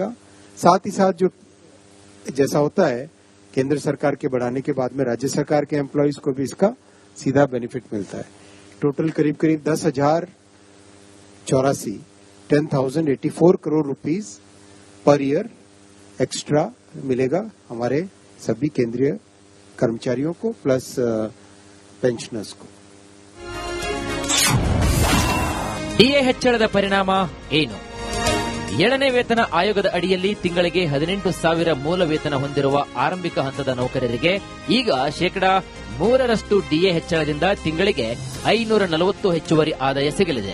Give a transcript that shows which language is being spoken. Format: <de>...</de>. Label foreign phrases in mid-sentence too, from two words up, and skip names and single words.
<hi>साथ ही साथ जो जैसा होता है केंद्र सरकार के बढ़ाने के बाद में राज्य सरकार के एम्प्लॉयज को भी इसका सीधा बेनिफिट मिलता है। टोटल करीब 10,084 करोड़</hi> <en>rupees per year extra</en> <hi>मिलेगा हमारे सभी केंद्रीय कर्मचारियों को प्लस पेंशनर्स को।</hi> <kn>ಡಿಎ ಹೆಚ್ಚಳದ ಪರಿಣಾಮ ಏನು? 7ನೇ ವೇತನ ಆಯೋಗದ ಅಡಿಯಲ್ಲಿ ತಿಂಗಳಿಗೆ 18,000 ಮೂಲ ವೇತನ ಹೊಂದಿರುವ ಆರಂಭಿಕ ಹಂತದ ನೌಕರರಿಗೆ ಈಗ 3% ಡಿಎ ಹೆಚ್ಚಳದಿಂದ ತಿಂಗಳಿಗೆ 540 ಹೆಚ್ಚುವರಿ ಆದಾಯ ಸಿಗಲಿದೆ.</kn>